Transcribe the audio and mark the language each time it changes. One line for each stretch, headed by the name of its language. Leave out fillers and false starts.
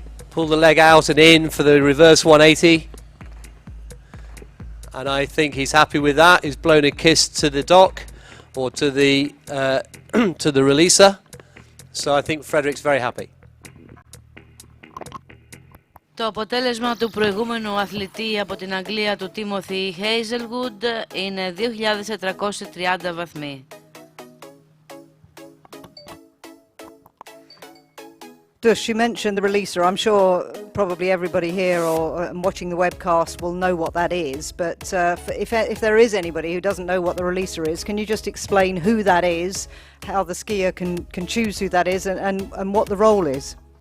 English: Pull the leg out and in for the reverse 180. And I think he's happy with that. He's blown a kiss to the dock or to the to the releaser. So I think Frederic's very happy.
Greek: Το αποτέλεσμα του προηγούμενου αθλητή από την Αγγλία, του Timothy Hazelwood, είναι 2.430 βαθμοί.
English: Does you mention the releaser? I'm sure probably everybody here or watching the webcast will know what that is, but if there is anybody who doesn't know what the releaser is, can you just explain who that is, how the skier can choose who that is, and what the role is?